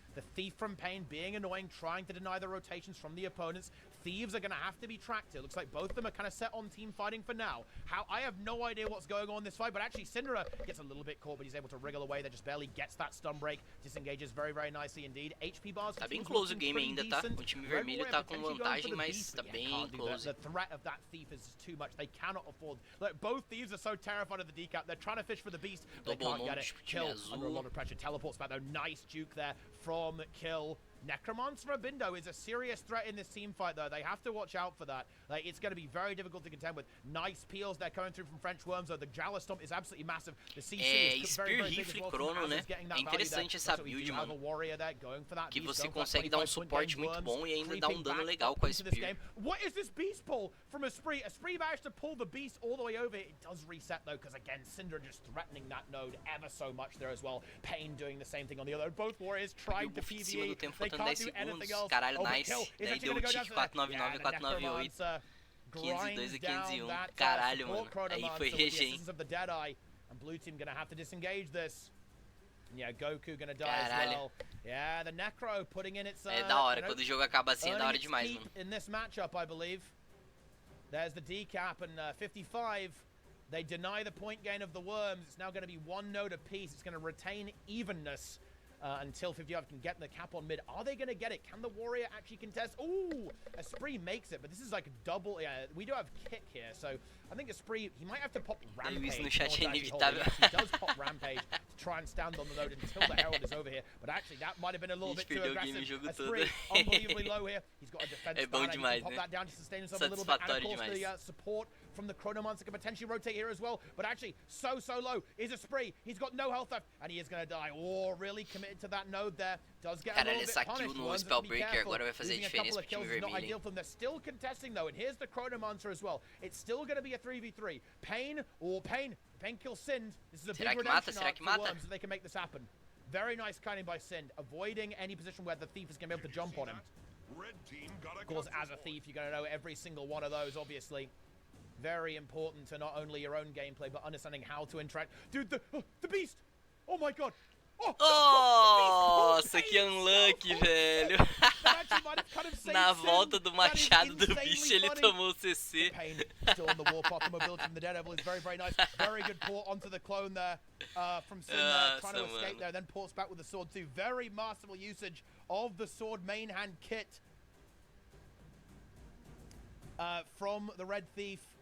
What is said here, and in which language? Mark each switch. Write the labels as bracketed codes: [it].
[en] The Thief from Pain being annoying, trying to deny the rotations from the opponents. Thieves are going to have to be tracked. It looks like both of them are kind of set on team fighting for now. I have no idea what's going on in this fight, but actually Syndra gets a little bit caught, but he's able to wriggle away. That just barely gets that stun break. Disengages very, very nicely indeed. HP bars. [pt] Tá bem close o game ainda, tá? O time vermelho tá com vantagem, mas tá bem close. [en] The threat of that Thief is too much. They cannot afford. Look, both Thieves are so terrified of the decap. They're trying to fish for the beast. They can't get it. Kill under a lot of pressure. Teleports back though. Nice juke there from Kill. Necromancer Abindo is a serious threat in this team fight, though. They have to watch out for that. Like, it's going to be very difficult to contend with. Nice peels they're coming through from French Worms, though. The Jala Stomp is absolutely massive. The CC is very, very big as well. [pt] Chrono, né? É interessante essa build, mano. Que você consegue dar suporte muito bom e ainda dar dano legal com a Spear. [en] What is this beast pull from a Spree? A Spree managed to pull the beast all the way over. It does reset, though, because, again, Syndra just threatening that node ever so much there as well. Pain doing the same thing on the other. Both Warriors trying to PvE. They can't do anything else. [pt] Caralho, nice. Daí deu o tic 499, 498, 502 e 501. Caralho, mano. Aí foi GG, hein? [en] And blue team gonna have to disengage this. Yeah, Goku gonna die as well. Yeah, the Necro putting in its [pt] é da hora, quando o jogo acaba assim, é da hora demais, mano. [en] In this matchup, I believe. There's the decap and 55. They deny the point gain of the Worms. It's now going to be one node apiece. It's going to retain evenness. Until 55 can get the cap on mid. Are they going to get it? Can the Warrior actually contest? Ooh, a Spree makes it, but this is like a double. Yeah, we do have kick here, so I think a Spree, he might have to pop Rampage. [pt] No chat é inevitável. [en] He does pop Rampage to try and stand on the node until the Herald is over here, but actually that might have been a little bit too aggressive. A Spree unbelievably low here. He's got a defense ban. He can pop that down to sustain himself a little bit. And of course the support from the Chronomancer can potentially rotate here as well, but actually so low is a Spree. He's got no health left, and he is going to die. Oh, really committed to that node there. Does get a little bit punished. [pt] No Spellbreaker agora vai fazer diferença pro time [en] not [pt] vermelho. [en] ideal for them. They're still contesting though, and here's the Chronomancer as well. It's still going to be a 3v3. Pain kills Sind. This is a big redemption arc for Worms, so they can make this happen. Very nice kiting by Sind, avoiding any position where the Thief is going to be able to jump on him. Of course, as a Thief, you're going to know every single one of those, obviously. Very important to not only your own gameplay, but understanding how to interact. Dude, the beast! Oh my god! [pt] Nossa, que unlucky, velho. Na volta do machado do bicho, ele tomou o CC. [en] Still on the warpath, the mobility from the Daredevil is very, very nice. Very good port onto the clone there from Sin trying to escape there, then ports back with the sword too. Very masterful usage of the sword main hand kit from the Red Thief.